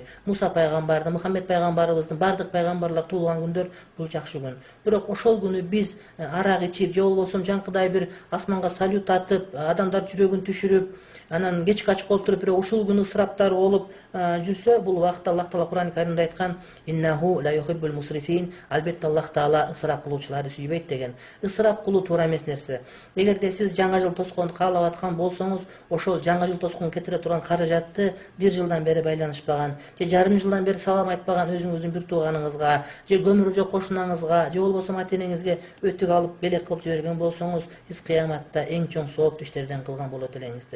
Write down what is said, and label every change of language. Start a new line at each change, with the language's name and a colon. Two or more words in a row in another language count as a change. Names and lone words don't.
Kyrgyz: Муса пайгамбардын, Мухаммед пайгамбарыбыздын бардык пайгамбарлар туулган күндөр бул жакшы күн. Бирок ошол күнү биз арак ичип же болбосо жаңкыдай бир асманга салют атып, адамдар жүрөгүн түшүрүп, анан кечке ачка отуруп бирок ушул күнү ысыраптар болуп жүрсө, бул убакта Аллах Таала Кур'ани Каримде айткан:
Arabic: "إنه لا يحب المسرفين",
Kyrgyz: албетте Аллах Таала ысырап кылуучуларды сүйбөйт деген. Ысырап кылуу туура эмес нерсе. Эгерде сиз жаңы жыл тосконду каалап аткан болсоңуз, ошол жаңы жыл тоскон кетире турган каражатты 1 жылдан бери байланышпаган, же жарым жылдан бери салам айтпаган өзүңүздүн бир тууганыңызга, же көмүрү жок кошунаңызга, же болбосо ата-энеңизге өтүк алып белек кылып жиберген болсоңуз, сиз кыяматта эң чоң сооптуу иштерден кылган болот элеңиздер.